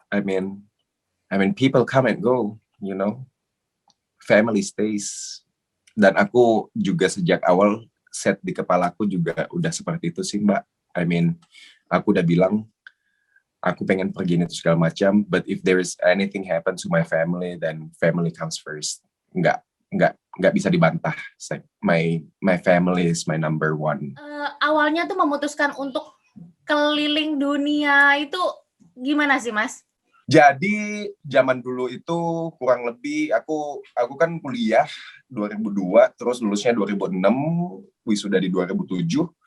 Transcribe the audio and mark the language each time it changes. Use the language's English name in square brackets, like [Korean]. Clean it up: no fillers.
[English] I mean people come and go, you know. Family stays. [Indonesian] Dan aku juga sejak awal set di kepalaku juga udah seperti itu sih Mbak. [English] I mean, [Indonesian] aku udah bilang aku pengen pergi itu segala macam, [English] but if there is anything happen to my family, then family comes first. [Indonesian] Nggak bisa dibantah. [English] My family is my number one. [Indonesian] Awalnya tuh memutuskan untuk keliling dunia itu gimana sih Mas? Jadi zaman dulu itu kurang lebih aku kan kuliah 2002, terus lulusnya 2006, wisuda di 2007.